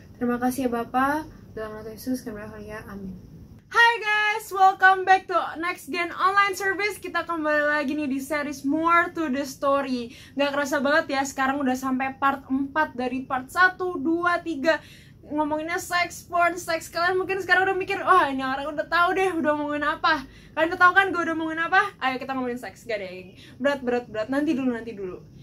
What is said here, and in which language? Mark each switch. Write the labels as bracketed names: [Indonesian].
[Indonesian] Terima kasih ya Bapak, dalam nama Yesus kami berdoa ya, amin. [English] Hai guys, welcome back to Next Gen Online Service. [Indonesian] Kita kembali lagi nih di series More to the Story. Gak kerasa banget ya, sekarang udah sampai part 4 dari part 1, 2, 3. Ngomonginnya seks, porn, seks. Kalian mungkin sekarang udah mikir, wah ini orang udah tahu deh udah ngomongin apa. Kalian udah tahu kan gue udah ngomongin apa? Ayo kita ngomongin seks. Gak deh, berat. Nanti dulu.